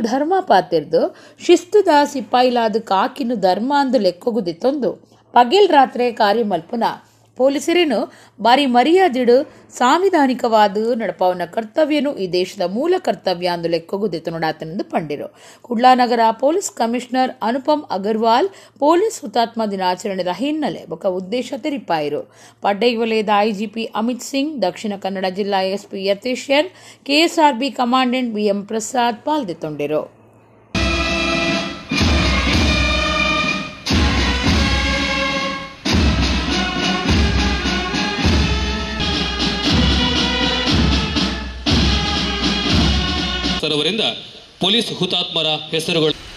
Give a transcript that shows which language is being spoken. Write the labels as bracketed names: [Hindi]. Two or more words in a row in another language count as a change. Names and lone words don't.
[Tulu] ಧರ್ಮ ಪಾತಿರ್ದು ಶಿಸ್ತುದ ಸಿಪಾಯಿಲಾದ ಕಾಕಿನು ಧರ್ಮ ಅಂದು ಲೆಕ್ಕೊಗುದಿತ್ತೊಂದು ಪಗೇಲ್ ರಾತ್ರಿ ಕಾರ್ಯಮಲ್ಪುನ ಪೊಲೀಸರೇನು ಬಾರಿ ಮರ್ಯಾದಿಡು ಸಾಂವಿಧಾನಿಕವಾದ ನಡಪವನ ಕರ್ತವ್ಯನು ಈ ದೇಶದ ಮೂಲ ಕರ್ತವ್ಯ ಅಂದು ಲೆಕ್ಕೊಗುದಿತ್ತು ನೋಡಾತನೆಂದು ಪಂಡಿರು ಕುಡ್ಲಾ ನಗರ ಪೊಲೀಸ್ ಕಮಿಷನರ್ ಅನುಪಮ್ ಅಗರ್ವಾಲ್ ಪೊಲೀಸ್ ಹುತಾತ್ಮ ದಿನಾಚರಣೆದ ಹಿನ್ನೆಲೆ ಬೊಕ ಉದ್ದೇಶ ತೆರಿಪಾಯಿರು ಪಡ್ಡೈ ವಲಯದ IGP ಅಮಿತ್ ಸಿಂಗ್ ದಕ್ಷಿಣ ಕನ್ನಡ ಜಿಲ್ಲಾ SP ಯತೀಶನ್ KSRB ಕಮಾಂಡೆಂಟ್ BM ಪ್ರಸಾದ್ ಪಾಲ್ದಿತ್ತೊಂಡಿರು [Kannada] ಅವರಿಂದ ಪೊಲೀಸ್ ಹುತಾತ್ಮರ ಹೆಸರುಗಳು